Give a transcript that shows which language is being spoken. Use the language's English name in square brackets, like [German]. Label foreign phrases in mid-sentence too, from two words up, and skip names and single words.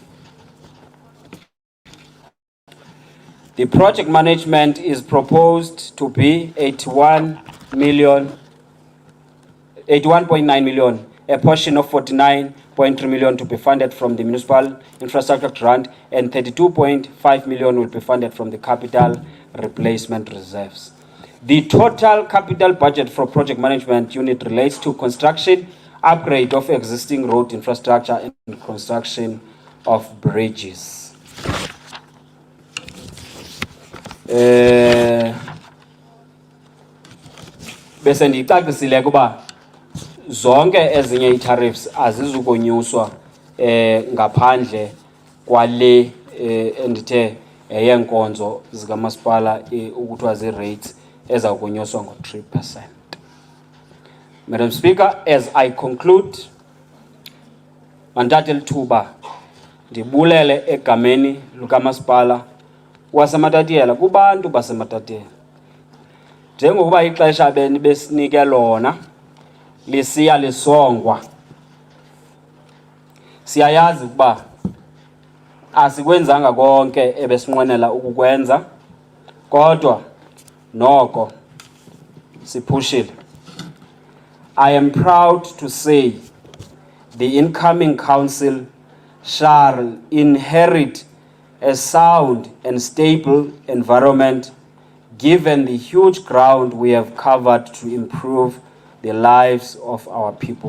[English] The project management is proposed to be 81.9 million, a portion of 49.3 million to be funded from the municipal infrastructure grant, and 32.5 million will be funded from the capital replacement reserves. The total capital budget for project management unit relates to construction, upgrade of existing road infrastructure, and construction of bridges. [Xhosa] Bese ndicacisile kuba zonke ezinye i-tariffs azizukonyuswa ngaphandle kwale endithe yenkonzo zikamasipala ukuthiwa zii-rates ezawukonyuswa ngo-3%. [English] Madam Speaker, as I conclude, [Xhosa] mandithathe lithuba ndibulele egameni lukamasipala waseMatatiele kubantu baseMatatiele. Njengokuba ixesha benibesinike lona lisiya lisongwa, siyayazi ukuba asikwenzanga konke ebesinqwenela ukukwenza, kodwa noko siphushile. [English] I am proud to say the incoming council shall inherit a sound and stable environment given the huge ground we have covered to improve the lives of our people.